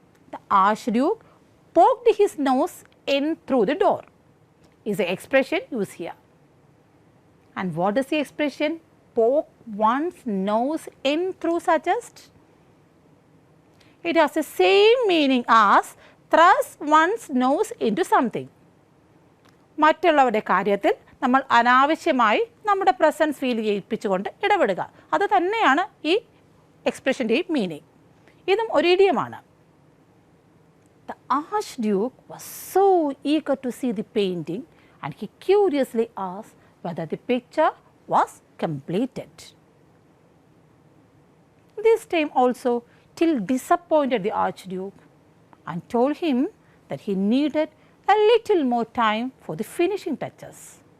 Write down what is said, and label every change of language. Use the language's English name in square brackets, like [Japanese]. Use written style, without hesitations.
[English] The Archduke poked his nose in through the door, is the expression used here. And what does the expression poke one's nose in through suggest? It has the same meaning as thrust one's nose into something. [Malayalam] മറ്റുള്ളവരുടെ കാര്യത്തിൽ നമ്മൾ അനാവശ്യമായി നമ്മുടെ presence feel ചെയ്യിപ്പിച്ചുകൊണ്ട് ഇടപെടുക. അത് തന്നെയാണ് ഈ എക്സ്പ്രഷൻ്റെയും meaning. ഇതും ഒരു ഇഡിയമാണ്. [English] The Archduke was so eager to see the painting and he curiously asked whether the picture was completed. This time also Till disappointed the Archduke and told him that he needed a little more time for the finishing touches.